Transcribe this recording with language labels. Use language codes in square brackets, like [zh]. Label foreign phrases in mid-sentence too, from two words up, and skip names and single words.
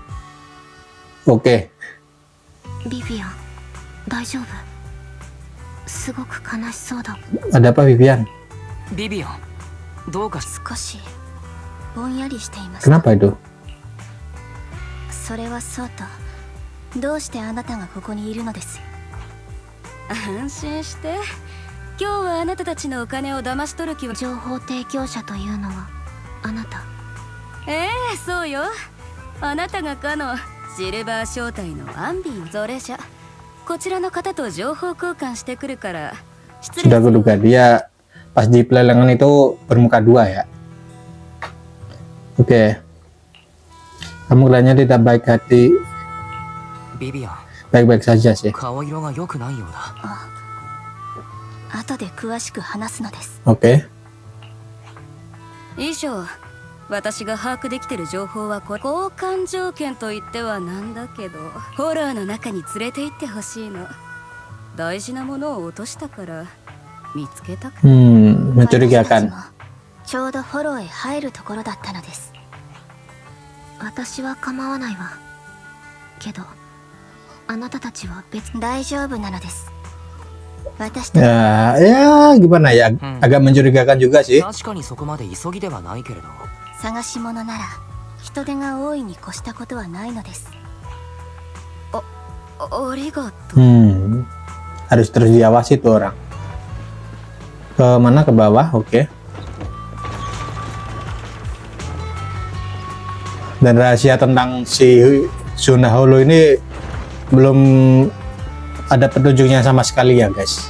[id] Halo? Oke. [ja] ビビアン大丈夫？すごく悲しそうだ。 [id] Ada apa Vivian? [ja] ビビアンどうか少しぼんやりしていました。 [id] Kenapa itu? [ja] それはそうと、どうしてあなたがここにいるのです？安心して。今日はあなたたちのお金を騙し取る気は。情報提供者というのはあなた？そうよ。あなたがかのシルバー正体のアンビー。それじゃこちらの方と情報交換してくるから失礼。 [id] Sudah kuduga dia pas di pelelangan itu bermuka dua ya. Oke. Kamu kelihatannya tidak baik hati. [ja] ビビアン [id] Baik-baik saja sih. [ja] 顔色が良くないようだ。後で詳しく話すのです。 [id] Oke. [ja] 以上、私が把握できてる情報は交換条件といってはなんだけど、ホラーの中に連れて行ってほしいの。大事なものを落としたから見つけたく。 [id] Mencurigakan. [ja] ちょうどフォローへ入るところだったのです。私は構わないわ。けど、あなたたちは別。大丈夫なのです。私たち。 [id] Ya gimana ya, agak mencurigakan juga sih. [ja] 確かにそこまで急ぎではないけれど。探し物なら人手が多いに越したことはないのです。ありがとう。 [id] Harus terus diawasi tuh orang. Ke mana? Ke bawah. Oke. Dan rahasia tentang si Suna Holo ini belum ada petunjuknya sama sekali ya guys.